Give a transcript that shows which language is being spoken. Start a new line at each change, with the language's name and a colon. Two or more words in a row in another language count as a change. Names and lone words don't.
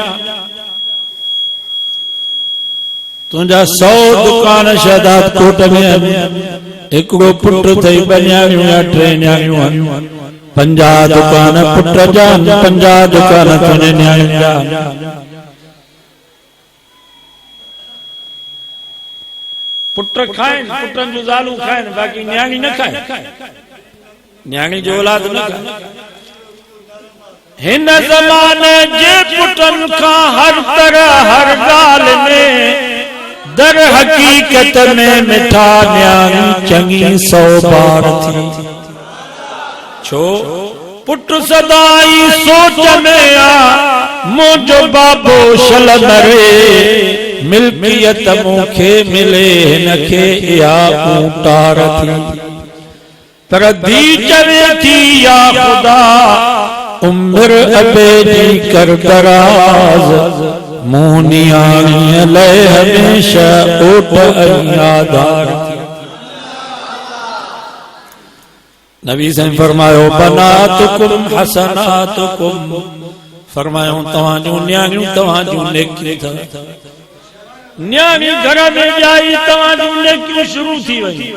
Sindhi: तुंहिंजा 100 दुकान शहदाद कोट में आहिनि, हिकिड़ो पुट अथई, 2 न्याणियूं या 3 न्याणियूं आहिनि, पंजा दुकान पुट जान, पंजा दुकान तुझे न्याणी जान। पुट खाइन, पुटन जो ज़ालू खाइन, बाकी न्याणी न खाइन, न्याणी जो औलाद न खाइन। हिन ज़माने जे पुटन का हर तरह हर गाल में दर हकीकत में मिठा न्याणी चंगी 100 बार थी। छो पुट सदाई सोच में आ मुझो बाबो शल मरे, मिल्कियत मुखे मिले नखे या ऊटार थी। पर धी चवे थी या खुदा उम्र अबे जी कर दराज, मोहनियाणी ले हमेशा ओट यादार थी। नबी से फरमायो
Arabic: बनातुकुम हसनातुकुम,
Sindhi: फरमायो तवाजू न्याणियूं तवाजू नेकी था। न्याणी घर में जाई तवाजू नेकी शुरू थी वई।